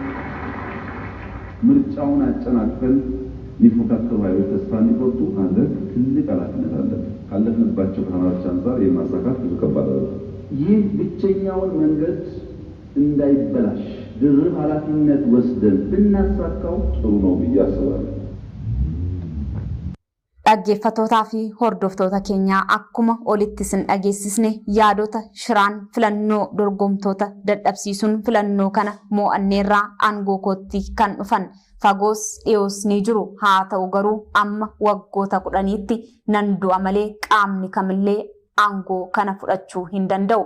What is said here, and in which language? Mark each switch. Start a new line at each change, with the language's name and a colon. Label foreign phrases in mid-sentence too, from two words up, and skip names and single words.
Amharic: ምርጫውን አጨናቅፈን ሊፎካከሩ ኃይሎች ተስፋ እንዲቆርጡ ማድረግ ትልቅ ኃላፊነት አለብን። ካለፍንባቸው ፈተናዎች አንጻር የማሳካት ብዙ ከባድ ነው። ይህ ብቸኛውን መንገድ እንዳይበላሽ ድርብ ኃላፊነት ወስደን ብናሳካው ጥሩ ነው ብዬ አስባለሁ።
Oromo: dhaggeeffattootaa fi hordoftoota keenyaa akkuma olitti sin dhageessisne yaadota shiraan filannoo dorgomtoota dadhabsiisuun filannoo kana mo'anneerraa aangoo kootti kan dhufan fagoos dhiyoos ni jiru. haa ta'u garuu amma waggoota 10tti nan du'a malee qaamni kamillee aangoo kana fudhachuu hin danda'u.